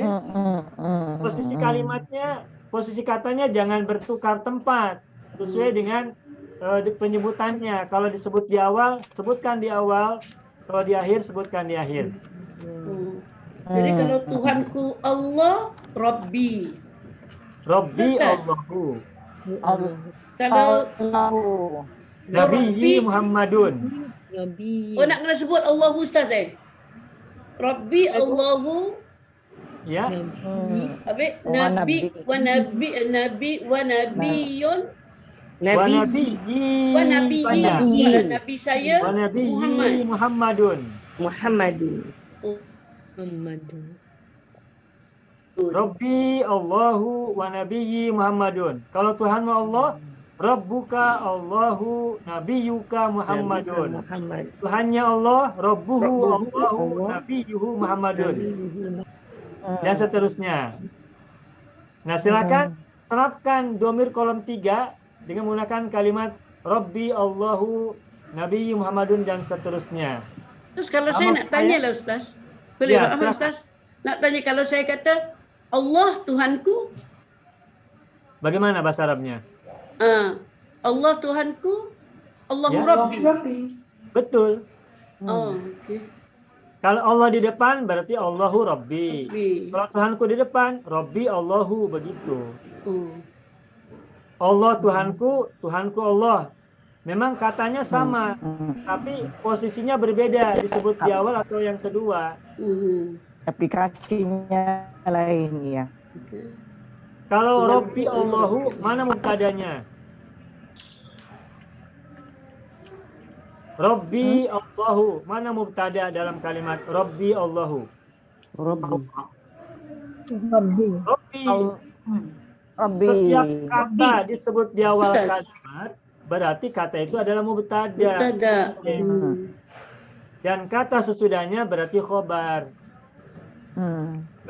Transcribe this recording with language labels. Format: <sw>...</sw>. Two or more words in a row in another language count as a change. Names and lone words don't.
<id>Posisi kalimatnya, posisi katanya jangan bertukar tempat sesuai dengan penyebutannya. Kalau disebut di awal, sebutkan di awal. Kalau di akhir, sebutkan di akhir. Jadi kalau Tuhanku Allah, Rabbi.</id> <ar>ربي الله.</ar> <id>Kalau</id> <ar>نبي محمدٌ.</ar> <ms>Oh, nak kena sebut Allahu, Ustaz</ms> <ar>ربي الله.</ar> <id>Ya.</id> <ms>Habis</ms> <ar>نبي ونبيٌّ.</ar> <ms>Nabi saya Muhammadun.</ms> <ar>ربي الله ونبيي محمدٌ.</ar> <id>Kalau Tuhanmu Allah,</id> <ar>ربك الله نبيك محمدٌ.</ar> <id>Tuhannya Allah,</id> <ar>ربه الله نبيه محمدٌ.</ar> <id>Dan seterusnya. Nah, silakan terapkan domir kolom 3 dengan menggunakan kalimat</id> <ar>ربي الله نبي محمدٌ</ar> <id>dan seterusnya.</id> <ms>Terus kalau saya nak tanya lah Ustaz. Boleh Ustaz? Nak tanya kalau saya kata Allah Tuhanku. Bagaimana bahasa Arabnya? Allah Tuhanku.</ms> <ar>الله ربي.</ar> <id>Betul. Okey. Kalau Allah di depan berarti</id> <ar>الله ربي.</ar> <id>Kalau Tuhanku di depan,</id> <ar>ربي الله,</ar> <id>begitu. Allah Tuhanku, Tuhanku Allah. Memang katanya sama, tapi posisinya berbeda, disebut di awal atau yang kedua. Aplikasinya lain ya. Kalau</id> <ar>ربي الله,</ar> <id>mana mubtadanya?</id> <ar>ربي الله,</ar> <id>mana mubtada dalam kalimat</id> <ar>ربي الله?</ar> <id>Rabbi. Setiap kata disebut di awal kalimat, berarti kata itu adalah mubtada. Dan kata sesudahnya berarti khobar.</id>